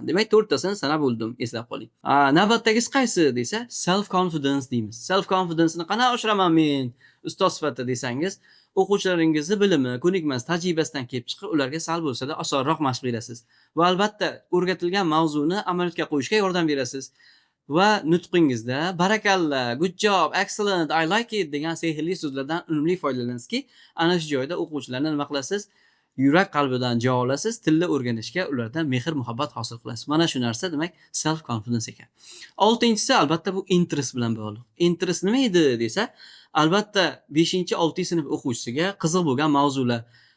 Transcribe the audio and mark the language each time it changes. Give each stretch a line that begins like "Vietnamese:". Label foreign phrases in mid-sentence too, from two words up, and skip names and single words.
Uzbek: Demak, 4tasini sanab bo'ldim, eslab qoling. Navbatdagisi qaysi desa,
English: self confidence
Uzbek: deymiz.
English: Self confidence'ni
Uzbek: qanday oshiraman men ustoz sifatida desangiz, o'quvchilaringizni bilimi, ko'nikmas, tajribasidan kelib chiqib, ularga sal bo'lsa-da osonroq mashq berasiz. Va albatta, o'rgatilgan mavzuni amaliyotga qo'yishga yordam berasiz. Va nutqingizda barakalla,
English: good job, excellent, I like it
Uzbek: degan sehrli so'zlardan unumli foydalaningizki, ana shu joyda o'quvchilarni nima qilasiz? Yurak qalbidan javob olasiz, tilni o'rganishga ulardan mehr muhabbat hosil qilasiz. Mana shu narsa demak
English: self confidence
Uzbek: ekan. 6-inchisi albatta bu interest bilan bog'liq. Interest nima edi desa, albatta 5-6 sinf o'quvchisiga qiziq bo'lgan mavzular.